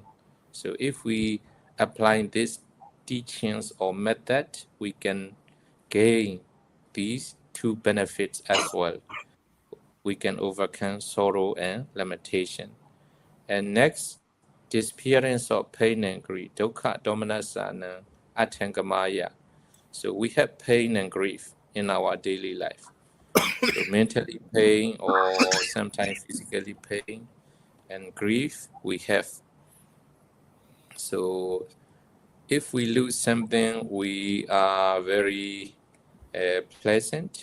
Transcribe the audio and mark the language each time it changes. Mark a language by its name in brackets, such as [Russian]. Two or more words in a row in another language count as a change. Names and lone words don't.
[English] So if we apply these teachings or method, we can gain these two benefits as well. We can overcome sorrow and lamentation. And next, disappearance of pain and grief, [Pali] dukkha domanasana atangamaya. [English] So we have pain and grief in our daily life. So mentally pain or sometimes physically pain and grief we have. So if we lose something, we are very pleasant.